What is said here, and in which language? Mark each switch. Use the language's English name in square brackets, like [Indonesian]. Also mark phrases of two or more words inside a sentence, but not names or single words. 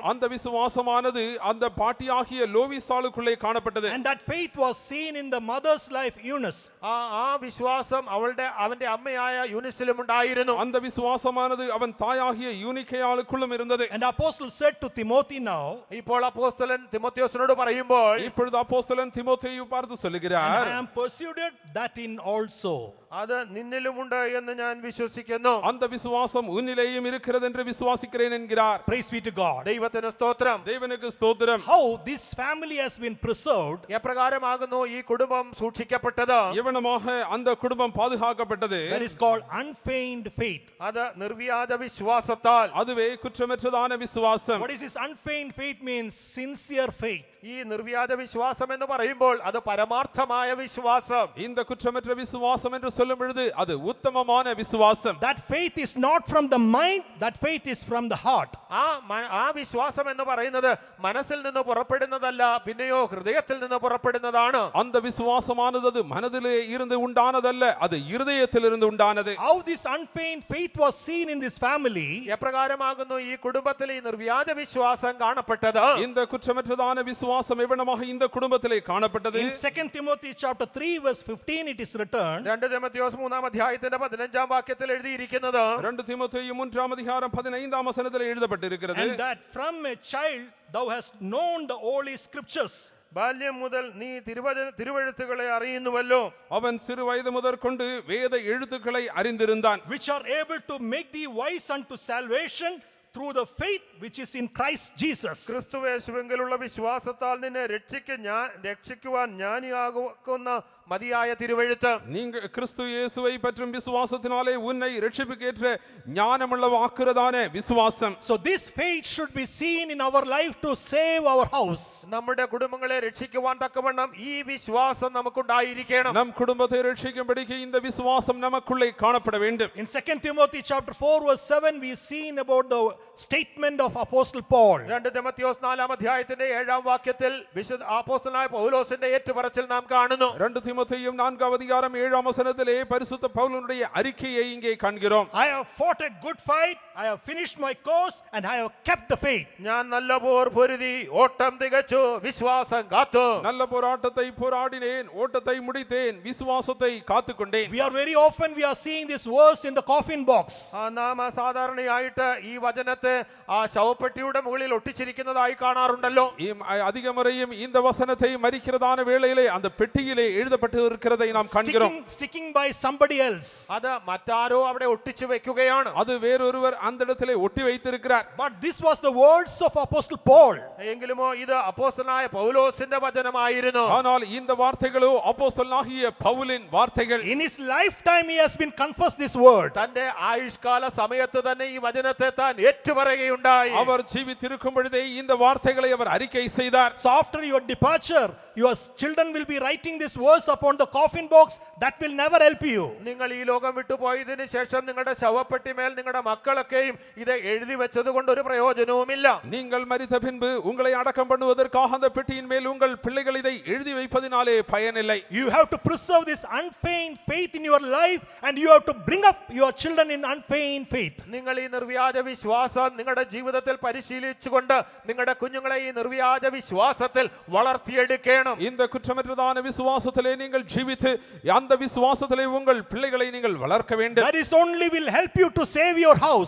[Tamil] அந்த விசுவாசமானது அந்த பாட்டியாகிய லோவிசாளுக்குள்ளே காணப்பட்டது. [English] And that faith was seen in the mother's life, Eunice. [Malayalam] ആ വിശ്വാസം അവന്റെ അമ്മയായ യൂനിസിലും ഉണ്ടായിരുന്നു. [Tamil] அந்த விசுவாசமானது அவன் தாயாகிய யூனிக்கையாளுக்குள்ளும் இருந்தது. [English] And the apostle said to Timothy now, [Malayalam] ഇപ്പോൾ അപ്പോസ്തലൻ തിമോത്തിയോസിനോട് പറയുമ്പോൾ, [Tamil] இப்பொழுது அப்போஸ்தலன் தீமோத்தேயு பார்த்து சொல்லுகிறார், [English] I am persuaded that in also. [Malayalam] അത് നിന്നിലുമുണ്ട് എന്ന് ഞാൻ വിശ്വസിക്കുന്നു. [Tamil] அந்த விசுவாசம் உன்னிலேயும் இருக்கிறது என்று விசுவாசிக்கிறேன் என்கிறார். [English] Praise be to God. [Malayalam] ദൈവത്തിന് സ്തോത്രം. [Tamil] தேவனுக்கு ஸ்தோத்திரம். [English] How this family has been preserved [Malayalam] എപ്രകാരമാകുന്നു ഈ കുടുംബം സൂക്ഷിക്കപ്പെട്ടത്? [Tamil] எவனமாக அந்த குடும்பம் பாதுகாக்கப்பட்டது. [English] that is called unfeigned faith. അത് നിർവ്യാജ വിശ്വാസത്താൽ. அதுவே குற்றமற்றதான விசுவாசம். What is this unfeigned faith means? Sincere faith. [Malayalam] ഈ നിർവ്യാജ വിശ്വാസം എന്ന് പറയുമ്പോൾ അത് പരമാർത്ഥമായ വിശ്വാസം. [Tamil] இந்த குற்றமற்ற விசுவாசம் என்று சொல்லும் பொழுது அது உத்தமமான விசுவாசம். [English] That faith is not from the mind, that faith is from the heart. [Malayalam] ആ വിശ്വാസം എന്ന് പറയുന്നത് മനസ്സിൽ നിന്ന് പുറപ്പെടുന്നതല്ല, പിന്നെയോ ഹൃദയത്തിൽ നിന്ന് പുറപ്പെടുന്നതാണ്. [Tamil] அந்த விசுவாசமானது அது மனதிலே இருந்து உண்டானதல்ல, அது இருதயத்திலிருந்து உண்டானது. [English] How this unfeigned faith was seen in this family? [Malayalam] എപ്രകാരമാകുന്നു ഈ കുടുംബത്തിൽ ഈ നിർവ്യാജ വിശ്വാസം കാണപ്പെട്ടത്? [Tamil] இந்த குற்றமற்றதான விசுவாசம் எவனமாக இந்த குடும்பத்திலே காணப்பட்டது? [English] In 2 Timothy chapter 3 verse 15 it is written, [Malayalam] 2 തിമോത്തിയോസ് 3-ാം അധ്യായത്തിന്റെ 15-ാം വാക്യത്തിൽ എഴുതിയിരിക്കുന്നത്, [Tamil] 2 தீமோத்தேயு 3ஆம் அதிகாரம் 15ஆம் வசனத்திலே எழுதப்பட்டிருக்கிறது, [English] and that from a child thou hast known the holy scriptures. [Malayalam] ബാല്യം മുതൽ നീ തിരുവെഴുത്തുകളെ അറിയുന്നുവല്ലോ. [Tamil] அவன் சிறு வயது முதற்கொண்டு வேத எழுத்துக்களை அறிந்திருந்தான். [English] which are able to make thee wise unto salvation through the faith which is in Christ Jesus. [Malayalam] ക്രിസ്തുവേശുവിലുള്ള വിശ്വാസത്താൽ നിന്നെ രക്ഷിക്കുവാൻ ജ്ഞാനിയാകുന്ന മതിയായ തിരുവെഴുത്ത്. [Tamil] நீங்கள் கிறிஸ்து இயேசுவை பற்றும் விசுவாசத்தினாலே உன்னை இரட்சிப்புக்கேற்ற ஞானமுள்ளவாக்குறதான விசுவாசம். [English] So this faith should be seen in our life to save our house. [Malayalam] നമ്മുടെ കുടുംബങ്ങളെ രക്ഷിക്കുവാൻ തക്കവണ്ണം ഈ വിശ്വാസം നമുക്കുണ്ടായിരിക്കണം. [Tamil] நம் குடும்பத்தை இரட்சிக்கும்படிக்கு இந்த விசுவாசம் நமக்குள்ளே காணப்பட வேண்டும். [English] In 2 Timothy chapter 4 verse 7 we seen about the statement of Apostle Paul. [Malayalam] 2 തിമോത്തിയോസ് 4 അധ്യായത്തിന്റെ 7 വാക്യത്തിൽ വിശുദ്ധ അപ്പോസ്തലനായ പൗലോസിന്റെ ഏറ്റുപറച്ചിൽ നാം കാണുന്നു. [Tamil] 2 தீமோத்தேயு 4 அதிகாரம் 7 வசனத்திலே பரிசுத்த பவுலுடைய அறிக்கையை இங்கே காண்கிறோம். [English] I have fought a good fight, I have finished my course and I have kept the faith. [Malayalam] ഞാൻ നല്ല പോർ പൊരുതി ഓട്ടം തികച്ചു വിശ്വാസം കാത്തു. [Tamil] நல்ல போராட்டத்தை போராடினேன், ஓட்டத்தை முடித்தேன், விசுவாசத்தை காத்துக்கொண்டேன். [English] We are very often we are seeing this verse in the coffin box. [Malayalam] നാം സാധാരണയായിട്ട് ഈ വചനത്തെ ആ ശവപ്പെട്ടിയുടെ മുകളിൽ ഒട്ടിച്ചിരിക്കുന്നതായി കാണാറുണ്ടല്ലോ. [Tamil] அதிக முறையும் இந்த வசனத்தை மரிக்கிறதான வேளையிலே அந்த பெட்டியிலே எழுதப்பட்டு இருக்கிறதை நாம் காண்கிறோம். [English] Sticking by somebody else. [Malayalam] അത് മറ്റാരോ അവിടെ ഒട്ടിച്ചു വെക്കുകയാണ്. [Tamil] அது வேறொருவர் அந்த இடத்திலே ஒட்டி வைத்திருக்கிறார். [English] But this was the words of Apostle Paul. [Malayalam] എങ്കിലുമോ ഇത് അപ്പോസ്തലനായ പൗലോസിന്റെ വചനമായിരുന്നു. [Tamil] ஆனால் இந்த வார்த்தைகளோ அப்போஸ்தலனாகிய பவுலின் வார்த்தைகள். [English] In his lifetime he has been confessed this word. [Malayalam] തന്റെ ആയുഷ്കാല സമയത്ത് തന്നെ ഈ വചനത്തെ താൻ ഏറ്റുപറയുകയുണ്ടായി. [Tamil] அவர் ஜீவித்திருக்கும் பொழுதே இந்த வார்த்தைகளை அவர் அறிக்கை செய்தார். [English] So after your departure your children will be writing this verse upon the coffin box. That will never help you. [Malayalam] നിങ്ങൾ ഈ ലോകം വിട്ടു പോയതിനു ശേഷം നിങ്ങളുടെ ശവപ്പെട്ടി മേൽ നിങ്ങളുടെ മക്കളൊക്കെയും ഇത് എഴുതി വെച്ചത് കൊണ്ട് ഒരു പ്രയോജനവുമില്ല. [Tamil] நீங்கள் மரித்த பின்பு உங்களை அடக்கம் பண்ணுவதற்காக அந்த பெட்டியின் மேல் உங்கள் பிள்ளைகள் இதை எழுதி வைப்பதினாலே பயனில்லை. [English] You have to preserve this unfeigned faith in your life and you have to bring up your children in unfeigned faith. [Malayalam] നിങ്ങൾ ഈ നിർവ്യാജ വിശ്വാസം നിങ്ങളുടെ ജീവിതത്തിൽ പരിശീലിച്ചുകൊണ്ട് നിങ്ങളുടെ കുഞ്ഞുങ്ങളെ ഈ നിർവ്യാജ വിശ്വാസത്തിൽ വളർത്തിയെടുക്കണം. [Tamil] இந்த குற்றமற்றதான விசுவாசத்திலே நீங்கள் ஜீவித்து அந்த விசுவாசத்திலே உங்கள் பிள்ளைகளை நீங்கள் வளர்க்க வேண்டும். [English] That is only will help you to save your house.